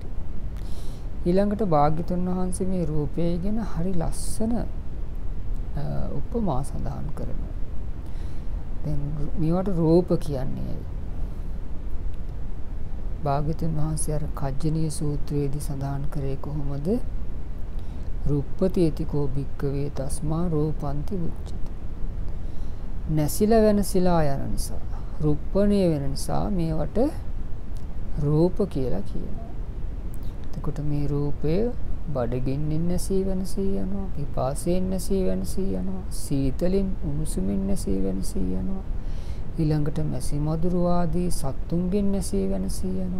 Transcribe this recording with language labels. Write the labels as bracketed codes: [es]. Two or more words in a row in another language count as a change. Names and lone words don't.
[si] ඊළඟට භාග්‍යවතුන් වහන්සේ මේ රූපය ගැන හරි ලස්සන උපමා සඳහන් කරනවා. දැන් මේවට රූප කියන්නේ භාග්‍යවතුන් වහන්සේ අර කජ්ජනීය සූත්‍රයේදී සඳහන් කරේ කොහොමද? [pi] රූපපතියතිකෝ භික්කවේ තස්මා රූපන්ති උච්චති. [si] නැසිලා වෙනසිලා යන නිසා, රුප්පණය වෙන නිසා මේවට රූප කියලා කියනවා. එතකොට මේ රූපය බඩගින්නෙන් නැසී වෙනසී යනවා, පිපාසයෙන් නැසී වෙනසී යනවා, සීතලින් උණුසුමින් නැසී වෙනසී යනවා, ඊළඟට මැසි මදුරු ආදී සත්තුන්ගෙන් නැසී වෙනසී යනවා.